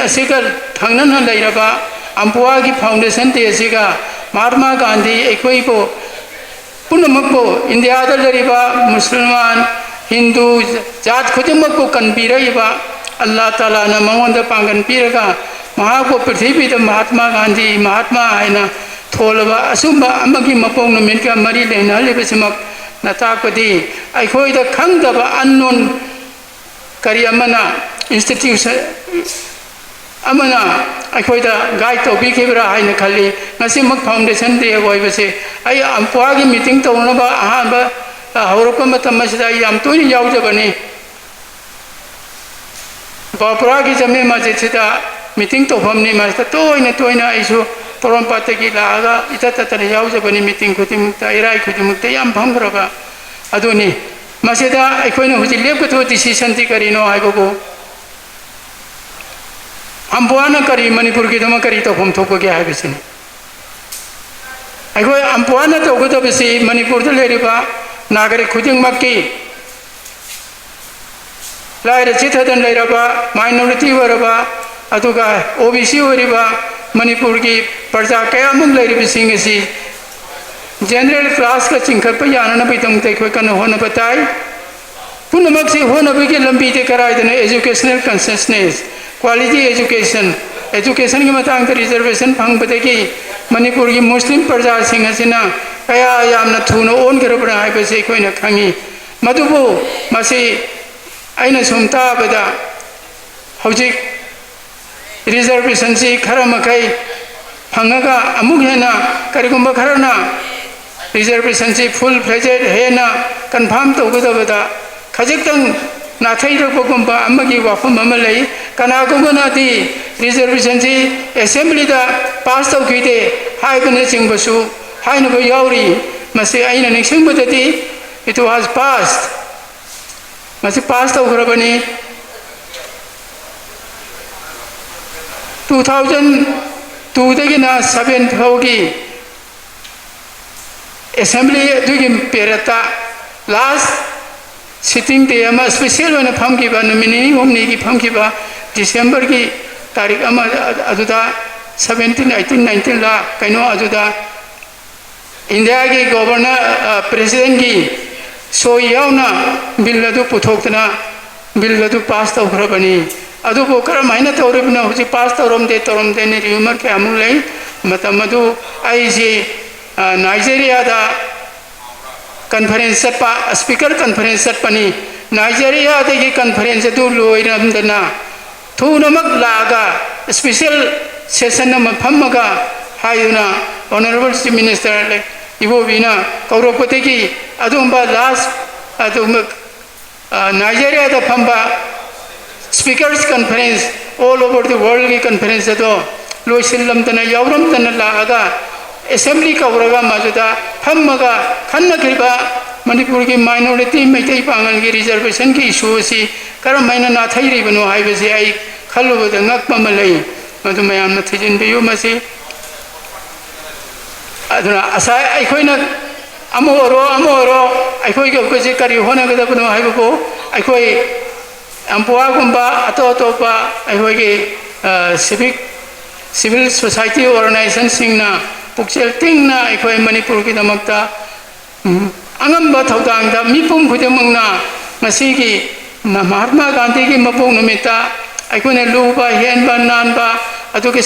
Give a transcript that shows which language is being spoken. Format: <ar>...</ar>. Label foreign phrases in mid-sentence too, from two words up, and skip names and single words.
<mni>असिगा थांगनन लैरबा अम्पुआ की फाउंडेशन दे असिगा महात्मा गांधी एकोइबो पुनमको इंडिया दा लरिबा मुसलमान हिंदू जात खुदिमको कनबिरइबा अल्लाह ताला ना मंगोंदा पांगन पिरगा महाको पृथ्वी दा महात्मा गांधी महात्मा आइना थोलबा असुंबा अमगी मपोंग नुमिन का मरी लेना लेबसिमक नताकदी अखोइदा खंगदबा अननोन करी अमना इंस्टीट्यूशन अमना अखोइदा गाइड तौबिखेबरा हाइना खल्ली ngasimak फाउंडेशन दे ओइबसे आई अम्पुआ की मीटिंग तौनबा अहाबा हौरप मतम मसिदा याम तोनि यावजबनी बापुरा की जमे मस्जिद मीटिंग तौफमनि मस्जिद तोइना आइसु पोरमपात की लागा इतततने यावजबनी मीटिंग खुदिमुक्ता इराई खुदिमुक्ता याम भंगरबा अदुनि मसिदा अखोइना हुजि लेपथो डिसीजन ति करिनो हाइबगो अम्पुआना करी मणिपुर की दम करी तौफम थोपगे हाइबसिनि अखोइ अम्पुआना तौगदबसि मणिपुर द लेरिबा नागरिक खुदिंगमक्की लाइर चिथदन लेरबा माइनॉरिटी वरबा अदुगा ओबीसी वरिबा मणिपुर की प्रजा कयामुक लेरिबसिंग असि</mni> <en>general class</en> <mni>का चिंखप याननबैदमते खो कन होनबताई पुनमक्सि होनबगे लंबी ते कराइदने</mni> <en>educational consistency quality education</en> <mni>की मतंग रिजर्वेशन फंगबदगी मणिपुर की मुस्लिम प्रजा सिंह असिना कया यामना थुनो ओन गरबना हाइबसे खोइना खंगी मदुबु मसि आइना सुमताबदा हौजिक रिजर्वेशन से खर मखै फंगगा अमुक हेना करिगुंबा खरना रिजर्वेशन से</mni> <en>full fledged</en> <mni>हेना कन्फर्म तौगदबदा खजिक्तंग नाथैरबगुंबा अमगी वाफम अमा लई कनागुंबनादि रिजर्वेशन से असेंबली दा पास तौखिदे हाइबने चिंबसु हाइनबो यावरी मसे आइना निंगसिंबदति</mni> <en>it was passed</en> <mni>मसे पास तौखरबनी 2002 दगिना 7 फौगी असेंबली दुगी पेरता</mni> <en>last sitting day</en> <mni>अमा स्पेशल होना फमकिबा नुमिनि हमनि की फमकिबा दिसंबर की तारीख अमा अदुदा 17 18 19 ला कइनो अदुदा इंडिया की गवर्नर प्रेसिडेंट की सोयावना बिल अदु पुथोक्तना बिल अदु पास तौखरबनी अदुबो करमाइना तौरिबना हुजि पास तौरमदे ने रिमर के अमु लई मतम अदु आइजे नाइजीरिया दा कॉन्फ्रेंस चटपा स्पीकर कॉन्फ्रेंस चटपनी नाइजीरिया दगी कॉन्फ्रेंस अदु लोइरमदना थुनमक लागा</mni> <en>special session</en> <mni>नम फमगा हायुना</mni> <en>honourable chief minister</en> <mni>इबोबिना कौरपतेगी अदुंबा लास्ट अदुमक नाइजीरिया दा फंबा</mni> <en>speakers conference all over the world</en> <mni>की कॉन्फ्रेंस अदो लोइसिलमदना यावरमदना लागा असेंबली कौरगा मजुदा फमगा खन्नखिबा मणिपुर की माइनॉरिटी मैतै पांगल की रिजर्वेशन की इशू से करमाइना नाथैरिबनो हाइबसे आई खल्लुबद ngakpa malai मधु मयाम न थिजिन बियो मसे अदुना असा अखोइना अमोरो अखोइ के करी होनगदबनो हाइबको अखोइ अम्पुआगुम्बा अतो अतोपा अखोइ के</mni> <en>civil society organisation</en> <mni>सिंगना पुक्सेल तिंगना अखोइ मणिपुर की दमकता अंगम्बा थौदांगदा मिपुम खुदमंगना मसीगी महात्मा गांधी की मपोंग नमिता अखोइना लुबा हेनबा नानबा अदुके</mni>